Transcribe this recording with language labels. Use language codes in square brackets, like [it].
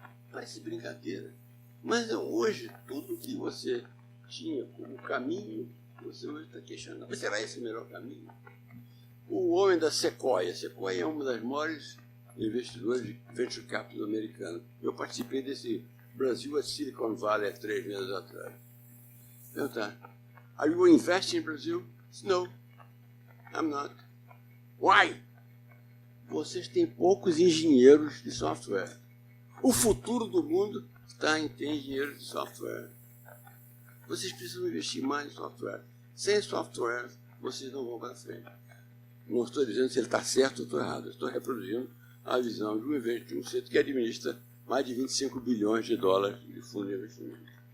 [pt] Parece brincadeira, mas hoje tudo que você tinha como caminho, você hoje está questionando. Mas será esse o melhor caminho? O homem da Sequoia. Sequoia é uma das maiores investidores de venture capital americano. Eu participei desse Brasil at Silicon Valley há 3 meses atrás. [en] Perguntar, are you investing in Brazil? No, I'm not. Why? [pt] Vocês têm poucos engenheiros de software. O futuro do mundo está em ter engenheiros de software. Vocês precisam investir mais em software. Sem software, vocês não vão para frente. Não estou dizendo se ele está certo ou estou errado. Eu estou reproduzindo a visão de um centro que administra mais de 25 bilhões de dólares de fundo de investimento.